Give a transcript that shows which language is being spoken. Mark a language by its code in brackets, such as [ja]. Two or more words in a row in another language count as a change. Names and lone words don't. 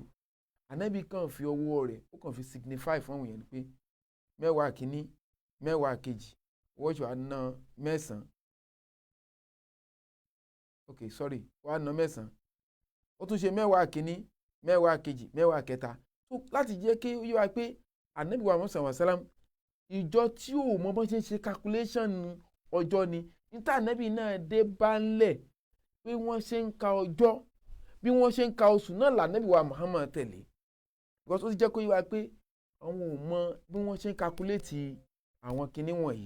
[yo] Ànábì kàn fi ọwọ́ rẹ̀ ó kàn fi signify fún àwọn èèyàn pé mẹ́wàá kìíní mẹ́wàá kejì owó oṣù àná mẹ́sàn-án. [en] Ok, sorry, [yo] wàá ná mẹ́sàn-án. Ó tún ṣe mẹ́wàá kìíní mẹ́wàá kejì mẹ́wàá kẹta. So láti jẹ́ kí ó yé wa pé Ànábì wa Muhammad [ar] صلى الله عليه وسلم [yo] ìjọ tí ò mọ bó ṣe ń ṣe calculation ọjọ́ ni. Níta Ànábì náà dé bá ń lẹ̀ pé wọ́n ṣe ń ka ọjọ́ bí wọ́n ṣe ń ka oṣù náà l'Ànábì wa Muhammad tẹ̀lé. Because ó ti jẹ́ kó yé wa pé àwọn ò mọ bí wọ́n ṣe ń calculate àwọn kinní wọ̀nyí.